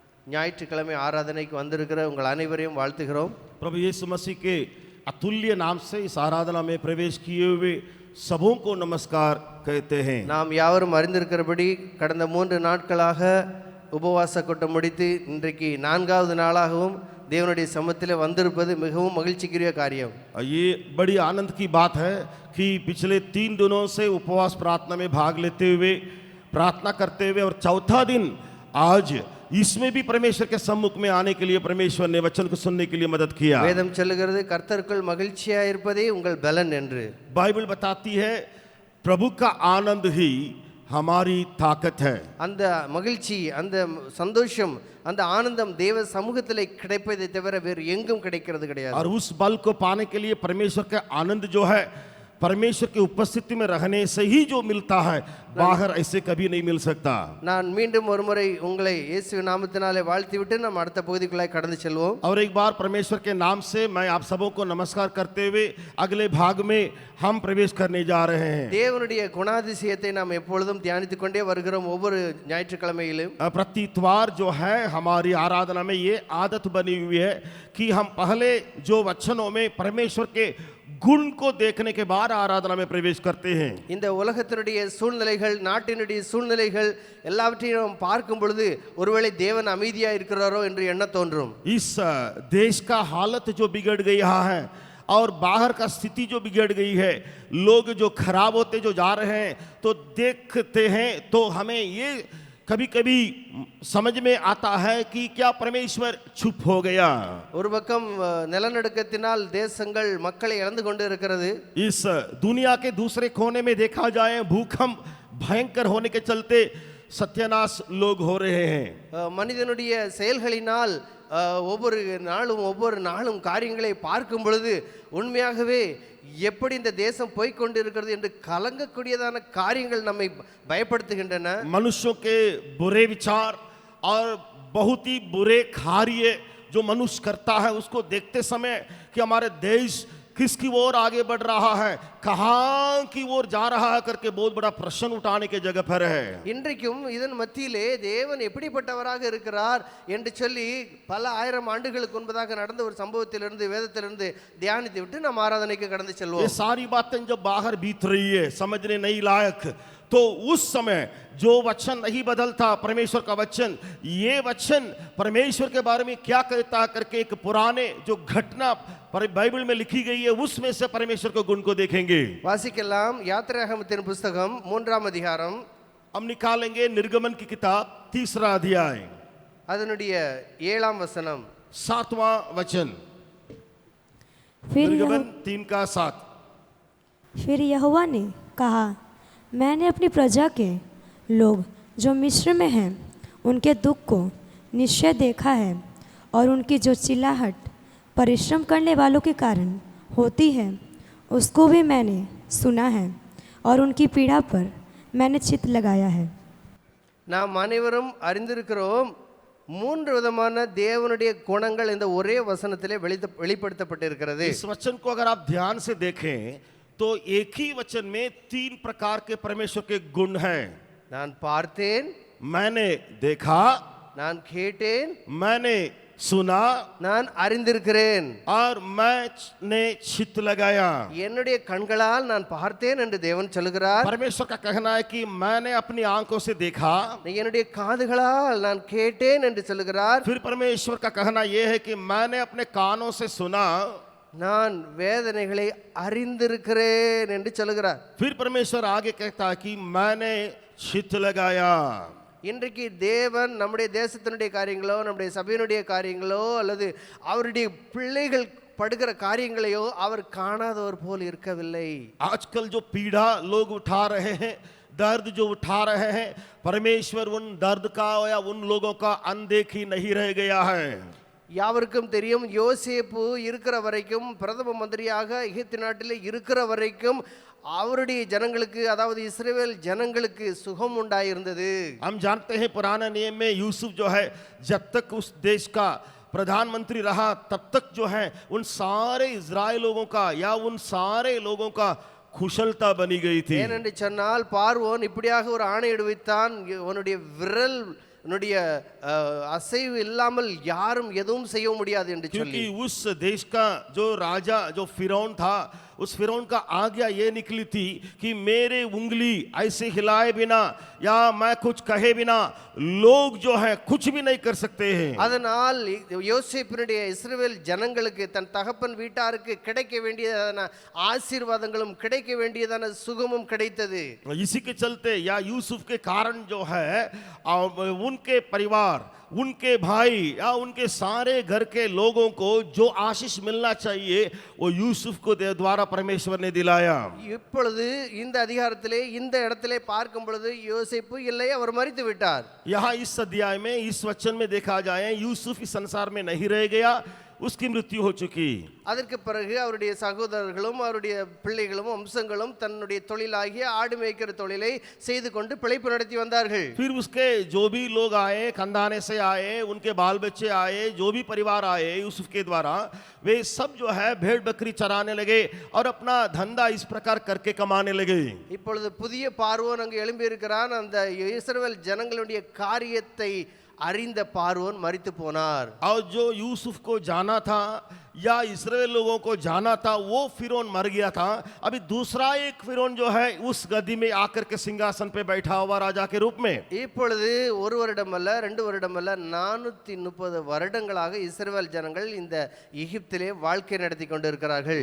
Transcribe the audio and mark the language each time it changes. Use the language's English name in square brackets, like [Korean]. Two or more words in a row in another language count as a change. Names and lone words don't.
[Tamil] ஞாயிற்றுக்கிழமை ஆராதனைக்கு வந்திருக்கிற உங்கள் அனைவரையும் வாழ்த்துகிறோம். [Hindi] प्रभु यीशु मसीह के अतुल्य नाम से इस आराधना में प्रवेश किए हुए सबों को नमस्कार कहते हैं. [Tamil] நாம் யாவரும் அறிந்திருக்கிறபடி கடந்த 3 நாட்களாக உபவாச கூட்டம் முடித்து இன்றைக்கு 4வது நாளாகவும் தேவனுடைய சமூகத்திலே வந்திருப்பது மிகவும் மகிழ்ச்சிக்குரிய காரியம். [Hindi] ये बड़ी आनंद की बात है कि पिछले 3 दिनों से उपवास प्रार्थना में भाग लेते हुए प्रार्थना करते हुए और चौथा दिन आज इसमें भी परमेश्वर के सम्मुख में आने के लिए परमेश्वर ने वचन को सुनने के लिए मदद किया. [Tamil] வேதம் சொல்லுகிறது கர்த்தருக்குள் மகிழ்ச்சியா இருப்பதே உங்கள் பலன் என்று. [Hindi] बाइबल बताती है प्रभु का आनंद ही हमारी ताकत है. [Tamil] அந்த மகிழ்ச்சி, அந்த சந்தோஷம், அந்த ஆனந்தம் தேவ சமூகத்திலே கிடைப்பதை தவிர வேறு எங்கும் கிடைக்கிறது கிடையாது. [Hindi] और उस बल को पाने के लिए परमेश्वर का आनंद जो है परमेश्वर की उपस्थिति में रहने से ही जो मिलता है, बाहर ऐसे कभी नहीं मिल सकता. [Tamil] நான் மீண்டும் ஒருமுறை உங்களை இயேசுவின் நாமத்தினாலே வாழ்த்திவிட்டு நாம் அடுத்த பகுதிக்குள்ளாய் கடந்து செல்வோம். [Hindi] और एक बार परमेश्वर के नाम से मैं आप सबों को नमस्कार करते हुए अगले भाग में हम प्रवेश करने जा रहे हैं. [Tamil] தேவனுடைய குணாதிசயத்தை நாம் எப்பொழுதும் தியானித்துக் கொண்டே வருகிறோம். ஒவ்வொரு ஞாயிற்றுக்கிழமையிலும் [Hindi] प्रति इतवार जो है हमारी आराधना में ये आदत बनी हुई है कि हम पहले जो वचनों में परमेश्वर के गुण को देखने के बाद आराधना में प्रवेश करते हैं. [Tamil] இந்த உலகத்தினுடைய சூழ்நிலைகள், நாட்டினுடைய சூழ்நிலைகள் எல்லாவற்றையும் நாம் பார்க்கும் பொழுது ஒருவேளை தேவன் அமைதியா இருக்கிறாரோ என்று எண்ண தோன்றும். [Hindi] इस देश का हालत जो बिगड़ गया है और बाहर का स्थिति जो बिगड़ गई है, लोग जो खराब होते जो जा रहे हैं, तो देखते हैं तो हमें ये कभी कभी समझ में आता है कि क्या परमेश्वर चुप हो गया. [Tamil] ஒரு பக்கம் நிலநடுக்கத்தினால் தேசங்கள் மக்களை இழந்து கொண்டு இருக்கிறது. [Hindi] इस दुनिया के दूसरे कोने में देखा जाए भूकंप भयंकर होने के चलते सत्यानाश लोग हो रहे हैं. [Tamil] மனிதனுடைய செயல்களினால் ஒவ்வொரு நாளும் காரியங்களை பார்க்கும் பொழுது உண்மையாகவே எப்படி இந்த தேசம் போய்கொண்டு இருக்கிறது என்று கலங்கக்கூடியதான காரியங்கள் நம்மை பயப்படுத்துகின்றன. [Hindi] मनुष्यों के बुरे विचार और बहुत ही बुरे कार्य जो मनुष्य करता है उसको देखते समय कि हमारे देश किसकी ओर आगे बढ़ रहा है, कहां की ओर जा रहा है करके बहुत बड़ा प्रश्न उठाने के जगह पर है. [Tamil] இன்றைக்கும் இதன் மத்தியிலே தேவன் எப்படிப்பட்டவராக இருக்கிறார் என்று சொல்லி பல ஆயிரம் ஆண்டுகளுக்கு முன்பதாக நடந்த ஒரு சம்பவத்திலிருந்து வேதத்திலிருந்து தியானித்து விட்டு நாம் ஆராதனைக்கு கடந்து செல்வோம். [Hindi] ये सारी बातें जब बाहर बीत रही है समझने नहीं लायक, तो उस समय जो वचन नहीं बदलता परमेश्वर का वचन, ये वचन परमेश्वर के बारे में क्या कहता है करके एक पुराने जो घटना बाइबल में लिखी गई है उसमें से परमेश्वर के गुण को देखेंगे. [Tamil] வாசிக்கலாம் யாத்திராகமத்தின் புத்தகம் 3ஆம் அதிகாரம். [Hindi] हम निकालेंगे निर्गमन की किताब 3रा अध्याय [Tamil] அதனுடைய 7ஆம் வசனம். [Hindi] 7वां वचन. निर्गमन 3:7. फिर यहोवा ने कहा, मैंने अपनी प्रजा के लोग जो मिस्र में हैं उनके दुख को निश्चय देखा है और उनकी जो चिल्लाहट परिश्रम करने वालों के कारण होती है उसको भी मैंने सुना है और उनकी पीड़ा पर मैंने चित्त लगाया है. [Tamil] நாம் அனைவரும் அறிந்திருக்கிறோம் 3 விதமான தேவனுடைய குணங்கள் இந்த ஒரே வசனத்திலே வெளிப்படுத்தப்பட்டிருக்கிறது. [Hindi] इस वचन को अगर आप ध्यान से देखें तो एक ही वचन में 3 प्रकार के परमेश्वर के गुण हैं. [Tamil] நான் பார்த்தேன், [Hindi] मैंने देखा, [Tamil] நான் கேட்டேன், [Hindi] मैंने सुना, [Tamil] நான் அறிந்திருக்கிறேன், [Hindi] और मैंने चित्त लगाया. [Tamil] என்னுடைய கண்களால் நான் பார்த்தேன் என்று தேவன் சொல்கிறார். [Hindi] परमेश्वर का कहना है कि मैंने अपनी आंखों से देखा, [Tamil] என்னுடைய காதுகளால் நான் கேட்டேன் என்று சொல்கிறார். [Hindi] फिर परमेश्वर का कहना यह है कि मैंने अपने कानों से सुना, [Tamil] நான் வேதனைகளை அறிந்திருக்கிறேன் என்று சொல்கிறார். [Hindi] फिर परमेश्वर आगे कहता है कि मैंने चित्त लगाया. [Tamil] இன்றைக்கு தேவன் நம்முடைய தேசத்தினுடைய காரியங்களோ, நம்முடைய சபையினுடைய காரியங்களோ, அல்லது அவருடைய பிள்ளைகள் படுகிற காரியங்களையோ அவர் காணாதவர் போல் இருக்கவில்லை. [Hindi] आजकल जो पीड़ा लोग उठा रहे हैं, दर्द जो उठा रहे हैं, परमेश्वर उन दर्द का या उन लोगों का अनदेखी नहीं रह गया है. [Tamil] யாவருக்கும் தெரியும், யோசேப்பு இருக்கிற வரைக்கும், பிரதம மந்திரியாக எகிப்து நாட்டிலே இருக்கிற வரைக்கும் அவருடைய ஜனங்களுக்கு, அதாவது இஸ்ரவேல் ஜனங்களுக்கு சுகம் உண்டாயிருந்தது. [Hindi] हम जानते हैं पुराने नियम में यूसुफ जो है जब तक उस देश का प्रधानमंत्री रहा तब तक जो है उन सारे इजराइल लोगों का या उन सारे लोगों का कुशलता बनी गई थी. [Tamil] ஏனென்று சொன்னால் பார்வோன் இப்படியாக ஒரு ஆணையிடுவித்தான், உன்னுடைய விரல் அசைவு இல்லாமல் யாரும் எதுவும் செய்ய முடியாது என்று சொல்லி [Hindi] क्योंकि उस देश का जो राजा जो फिरौन था उस फिरौन का आज्ञा ये निकली थी कि मेरे उंगली ऐसे हिलाए बिना या मैं कुछ कहे बिना लोग जो है कुछ भी नहीं कर सकते हैं [Tamil] அதனால் யோசேப்பினுடைய இஸ்ரவேல் ஜனங்களுக்கு தன் தகப்பன் வீட்டாருக்கு கிடைக்க வேண்டியதான ஆசீர்வாதங்களும் கிடைக்க வேண்டியதான சுகமும் கிடைத்தது [Hindi] इसी के चलते या यूसुफ के कारण जो है उनके परिवार उनके भाई या उनके सारे घर के लोगों को जो आशीष मिलना चाहिए वो यूसुफ को द्वारा परमेश्वर ने दिलाया [Tamil] இப்பொழுது இந்த அதிகாரத்திலே இந்த இடத்திலே பார்க்கும் பொழுது யோசேப்பு இல்லை அவர் மரித்து விட்டார் [Hindi] यहाँ इस अध्याय में इस वचन में देखा जाए यूसुफ इस संसार में नहीं रह गया उसकी मृत्यु हो चुकी [Tamil] அதற்கு பிறகு அவருடைய சகோதரர்களும் அவருடைய பிள்ளைகளும் வம்சங்களும் தன்னுடைய தொழிலாகிய ஆடு மேய்க்கிற தொழிலை செய்து கொண்டு பிழைப்பு நடத்தி வந்தார்கள் [Hindi] फिर उसके जो भी लोग आए खानदाने से आए उनके बाल बच्चे आए जो भी परिवार आए यूसुफ के द्वारा वे सब जो है भेड़ बकरी चराने लगे और अपना धंधा इस प्रकार करके कमाने लगे [Tamil] இப்பொழுது புதிய பார்வோன் அங்கு எழும்பி இருக்கிறான் அந்த இஸ்ரவேல் ஜனங்களுடைய காரியத்தை அறிந்த பார்வோன் மரித்து போனார் [Hindi] और जो यूसुफ को जाना था या इस्राएल लोगों को जाना था वो फिरौन मर गया था अभी दूसरा एक फिरौन जो है उस गद्दी में आकर के सिंहासन पे बैठा हुआ राजा के रूप में [Tamil] இப்பொழுது ஒரு வருடம் அல்ல 2 வருடம் அல்ல 430 வருடங்களாக இஸ்ரவேல் ஜனங்கள் இந்த எகிப்திலே வாழ்க்கை நடத்தி கொண்டிருக்கிறார்கள்